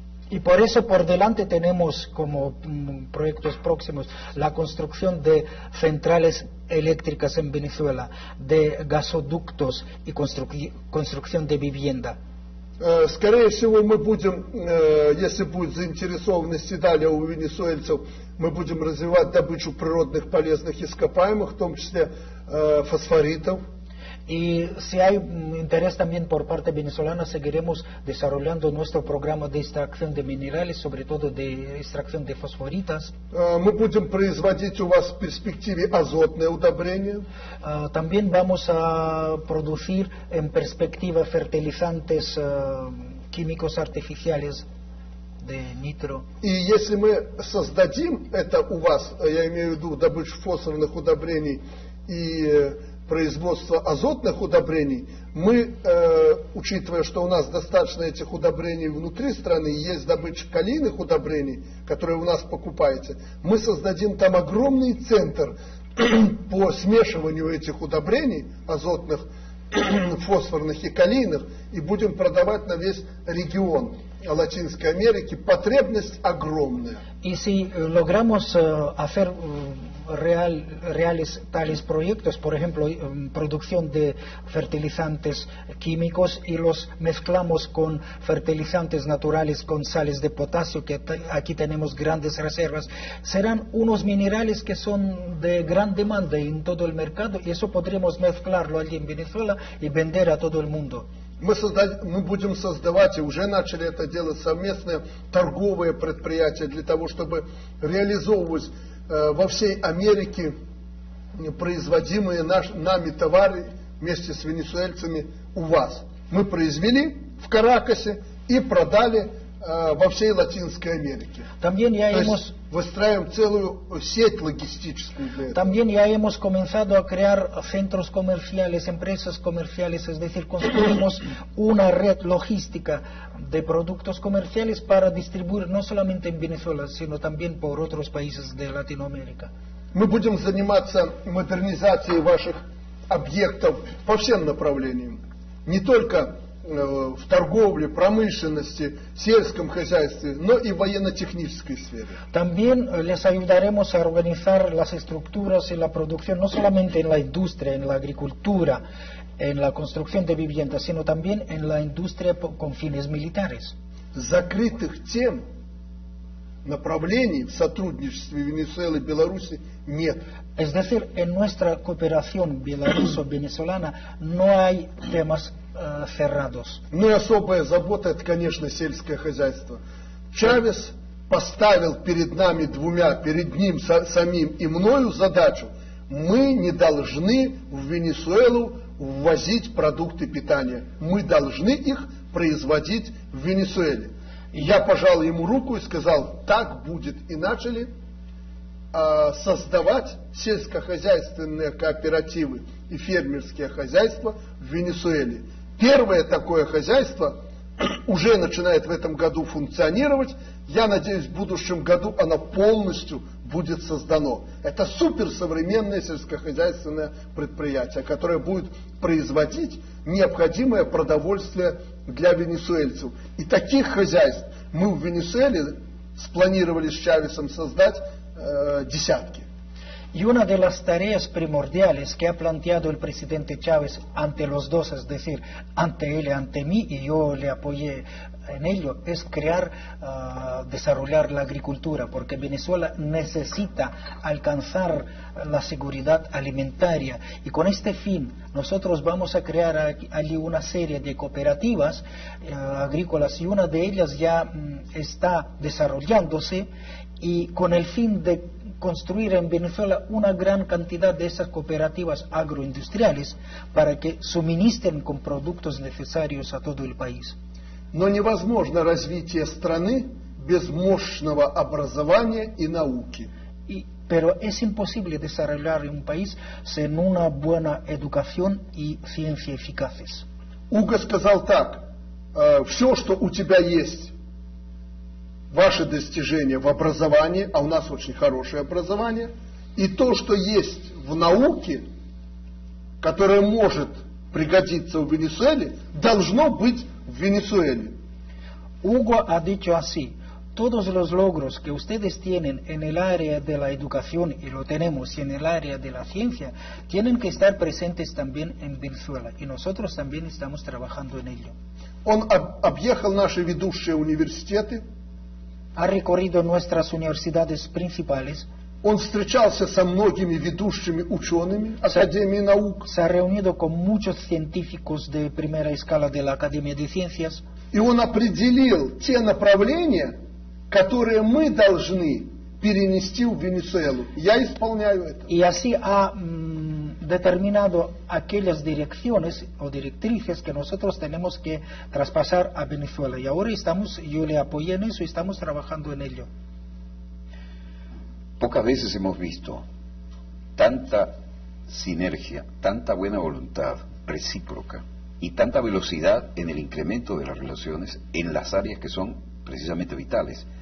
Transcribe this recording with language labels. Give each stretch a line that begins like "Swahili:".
Spanish: y por eso por delante tenemos como proyectos próximos la construcción de centrales eléctricas en Venezuela, de gasoductos y construcción de vivienda.
Russian: Скорее всего, мы будем, если будет заинтересованность и далее у венесуэльцев, мы будем развивать добычу природных полезных ископаемых, в том числе фосфоритов.
Spanish: Y si hay interés también por parte venezolana, seguiremos desarrollando nuestro programa de extracción de minerales, sobre todo de extracción de fosforitas.
Russian: Мы будем производить у вас в перспективе азотные удобрения.
Spanish: También vamos a producir en perspectiva fertilizantes químicos artificiales de nitro.
Russian: И если мы создадим это у вас, я имею в виду добычу фосфорных удобрений и производство азотных удобрений, мы, учитывая, что у нас достаточно этих удобрений внутри страны, есть добыча калийных удобрений, которые у нас покупаете, мы создадим там огромный центр по смешиванию этих удобрений, азотных, фосфорных и калийных, и будем продавать на весь регион Латинской Америки. Потребность огромная.
Spanish: Y si logramos hacer reales tales proyectos, por ejemplo, producción de fertilizantes químicos y los mezclamos con fertilizantes naturales con sales de potasio, que aquí tenemos grandes reservas, serán unos minerales que son de gran demanda en todo el mercado y eso podremos mezclarlo allí en Venezuela y vender a todo el mundo.
Russian: Мы будем создавать, и уже начали это делать, совместные торговые предприятия для того, чтобы реализовывать во всей Америке производимые нами товары вместе с венесуэльцами у вас. Мы произвели в Каракасе и продали во всей Латинской Америке.
Spanish: También ya
Russian: То
Spanish: hemos
Russian: есть выстраиваем целую сеть логистическую для этого.
Spanish: También ya hemos comenzado a crear centros comerciales, empresas comerciales, es decir, construimos una red logística de productos comerciales para distribuir no solamente en Venezuela, sino también por otros países de Latinoamérica.
Russian: Мы будем заниматься модернизацией ваших объектов по всем направлениям. Не только в торговле, промышленности, сельском хозяйстве, но и в военно-технической сфере.
Spanish: También les ayudaremos a organizar las estructuras y la producción, no solamente en la industria, en la agricultura, en la construcción de viviendas, sino también en la industria con fines militares.
Russian: Закрытых тем, направлений в сотрудничестве Венесуэлы и Беларуси нет.
Spanish: Es decir, en nuestra cooperación belaruso-venezolana no hay temas cerrados.
Russian: Ну и особая забота, это, конечно, сельское хозяйство. Чавес поставил перед нами двумя, перед ним самим и мною задачу: мы не должны в Венесуэлу ввозить продукты питания. Мы должны их производить в Венесуэле. Я пожал ему руку и сказал: так будет. И начали создавать сельскохозяйственные кооперативы и фермерские хозяйства в Венесуэле. Первое такое хозяйство уже начинает в этом году функционировать. Я надеюсь, в будущем году оно полностью будет создано. Это суперсовременное сельскохозяйственное предприятие, которое будет производить необходимое продовольствие для венесуэльцев. И таких хозяйств мы в Венесуэле спланировали с Чавесом создать десятки.
Spanish: Y una de las tareas primordiales que ha planteado el presidente Chávez ante los dos, es decir, ante él y ante mí, y yo le apoyé en ello, es desarrollar la agricultura, porque Venezuela necesita alcanzar la seguridad alimentaria. Y con este fin, nosotros vamos a crear allí una serie de cooperativas agrícolas, y una de ellas ya está desarrollándose, y con el fin de construir en Venezuela una gran cantidad de esas cooperativas agroindustriales para que suministren con productos necesarios a todo el país.
Russian: Но невозможно развитие страны без мощного образования и науки.
Spanish: Pero es imposible desarrollar un país sin una buena educación y ciencia eficaces.
Russian: Уго сказал так: все, что у тебя есть, ваши достижения в образовании, а у нас очень хорошее образование, и то, что есть в науке, которое может пригодиться в Венесуэле, должно быть в Венесуэле.
Spanish: Hugo ha dicho así: todos los logros que ustedes tienen en el área de la educación, y lo tenemos, y en el área de la ciencia, tienen que estar presentes también en Venezuela, y nosotros también estamos trabajando en ello.
Russian: Он объехал наши ведущие университеты.
Spanish: Ha recorrido nuestras universidades principales.
Russian: Он встречался со многими ведущими учеными Академии наук.
Spanish: Se ha reunido con muchos científicos de primera escala de la Academia de Ciencias.
Russian: И он определил те направления, которые мы должны перенести в Венесуэлу. Я исполняю это.
Spanish: Y así ha determinado aquellas direcciones o directrices que nosotros tenemos que traspasar a Venezuela. Y ahora yo le apoyé en eso y estamos trabajando en ello. Pocas veces hemos visto tanta sinergia, tanta buena voluntad recíproca y tanta velocidad en el incremento de las relaciones en las áreas que son precisamente vitales.